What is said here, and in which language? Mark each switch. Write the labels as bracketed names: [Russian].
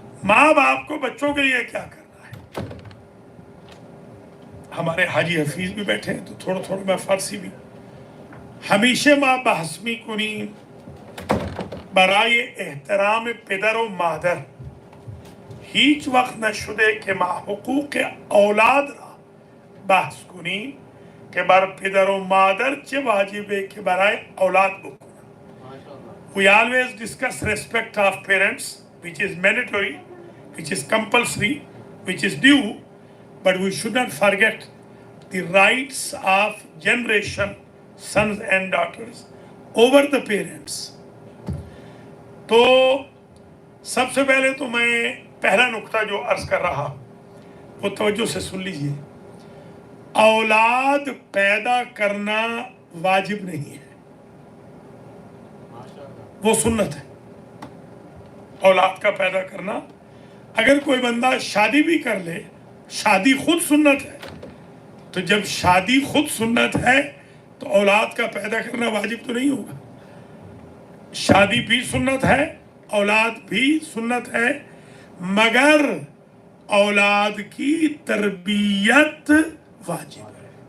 [Urdu] ماں باپ کو بچوں کے لیے کیا کرنا ہے۔ ہمارے حاجی حفیظ بھی بیٹھے ہیں تو تھوڑا تھوڑا میں فارسی بھی [Persian] ہمیشه ما بحث میکنیم برای احترام پدر و مادر. هیچ وقت نشده که ما حقوق اولاد را بحث کنیم که بر پدر و مادر چه واجبه که برای اولاد بکنن. [English] We always discuss respect of parents, which is mandatory, which is compulsory, which is due, but we should not forget the rights of generation, sons and daughters, over the parents. [Urdu] تو سب سے پہلے تو میں پہلا نقطہ جو عرض کر رہا وہ توجہ سے سن لیجئے. اولاد پیدا کرنا واجب نہیں ہے، وہ سنت ہے۔ اولاد کا پیدا کرنا، اگر کوئی بندہ شادی بھی کر لے، شادی خود سنت ہے، تو جب شادی خود سنت ہے تو اولاد کا پیدا کرنا واجب تو نہیں ہوگا۔ شادی بھی سنت ہے، اولاد بھی سنت ہے، مگر اولاد کی تربیت واجب ہے۔